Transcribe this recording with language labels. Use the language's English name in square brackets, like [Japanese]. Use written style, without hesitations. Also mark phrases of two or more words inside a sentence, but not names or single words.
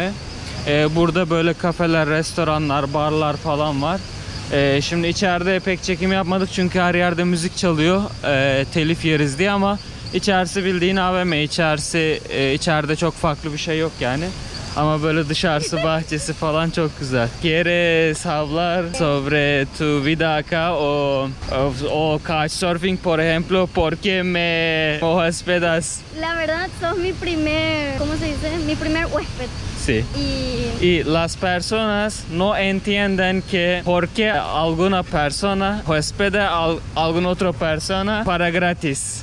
[Turkish] Burada böyle kafeler, restoranlar, barlar falan var. Şimdi içeride pek çekim yapmadık çünkü her yerde müzik çalıyor. Telif yeriz diye ama içerisi bildiğin AVM. İçeride çok farklı bir şey yok yani. Ama böyle dışarısı, bahçesi falan çok güzel. [Spanish] ¿Quieres hablar sobre tu vida acá o couchsurfing, por ejemplo? ¿Por qué me hospedas? La verdad, sos mi primer, ¿cómo se dice? Mi primer huésped. Sí. Y Y las personas no entienden que porque alguna persona hospeda a alguna otra persona para gratis.